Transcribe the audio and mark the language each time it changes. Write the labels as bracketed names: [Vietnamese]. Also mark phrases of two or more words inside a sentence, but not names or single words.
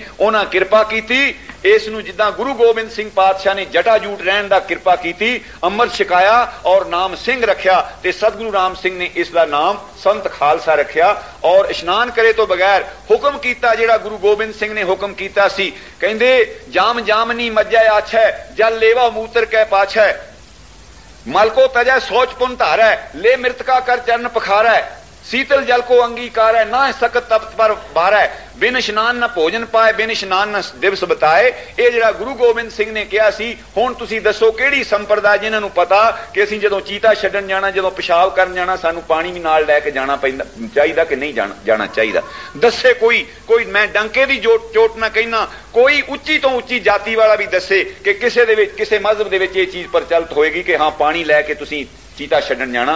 [Punjabi] ਉਹਨਾਂ ਕਿਰਪਾ ਕੀਤੀ ਇਸ ਨੂੰ, ਜਿੱਦਾਂ ਗੁਰੂ ਗੋਬਿੰਦ ਸਿੰਘ ਪਾਤਸ਼ਾਹ ਨੇ ਜਟਾ ਜੂਟ ਰਹਿਣ ਦਾ ਕਿਰਪਾ ਕੀਤੀ, ਅੰਮ੍ਰਿਤ ਛਕਾਇਆ ਔਰ ਨਾਮ ਸਿੰਘ ਰੱਖਿਆ, ਤੇ ਸਤਿਗੁਰੂ ਰਾਮ ਸਿੰਘ ਨੇ ਇਸ ਦਾ ਨਾਮ ਸੰਤ ਖਾਲਸਾ ਰੱਖਿਆ। ਔਰ ਇਸ਼ਨਾਨ ਕਰੇ ਤੋਂ ਬਗੈਰ ਹੁਕਮ ਕੀਤਾ, ਜਿਹੜਾ ਗੁਰੂ ਗੋਬਿੰਦ ਸਿੰਘ ਨੇ ਹੁਕਮ ਕੀਤਾ ਸੀ। [Braj] ਕਹਿੰਦੇ ਜਾਮ ਜਾਮਨੀ ਮੱਜੈ ਆਛੈ, ਜਲ ਲੇਵਾ ਮੂਤਰ ਕੈ ਪਾਛੈ, मल को तजै सोच पुन धारै, ले मृतका कर चरण पखारै, शीतल जल को अंगीकार है, ना सकत तप्त पर बारै, बिन इशनान न भोजन पाए, बिन इशनान न दिवस बिताए। [Punjabi] ਇਹ ਜਿਹੜਾ ਗੁਰੂ ਗੋਬਿੰਦ ਸਿੰਘ ਨੇ ਕਿਹਾ ਸੀ। ਹੁਣ ਤੁਸੀਂ ਦੱਸੋ ਕਿਹੜੀ ਸੰਪਰਦਾ ਜਿਨ੍ਹਾਂ ਨੂੰ ਪਤਾ ਕਿ ਅਸੀਂ ਜਦੋਂ ਚੀਤਾ ਛੱਡਣ ਜਾਣਾ, ਜਦੋਂ ਪਿਸ਼ਾਬ ਕਰਨ ਜਾਣਾ, ਸਾਨੂੰ ਪਾਣੀ ਵੀ ਨਾਲ ਲੈ ਕੇ ਜਾਣਾ ਪੈਂਦਾ ਚਾਹੀਦਾ ਕਿ ਨਹੀਂ ਜਾਣਾ ਚਾਹੀਦਾ? ਦੱਸੇ ਕੋਈ ਮੈਂ ਡੰਕੇ ਦੀ ਚੋਟ ਨਾ ਕਹਿਣਾ, ਕੋਈ ਉੱਚੀ ਤੋਂ ਉੱਚੀ ਜਾਤੀ ਵਾਲਾ ਵੀ ਦੱਸੇ ਕਿ ਕਿਸੇ ਦੇ ਵਿੱਚ, ਕਿਸੇ ਮਜ਼ਹਬ ਦੇ ਵਿੱਚ ਇਹ ਚੀਜ਼ ਪ੍ਰਚਲਿਤ ਹੋਏਗੀ ਕਿ ਹਾਂ ਪਾਣੀ ਲੈ ਕੇ ਤੁਸੀਂ ਚੀਤਾ ਛੱਡਣ ਜਾਣਾ।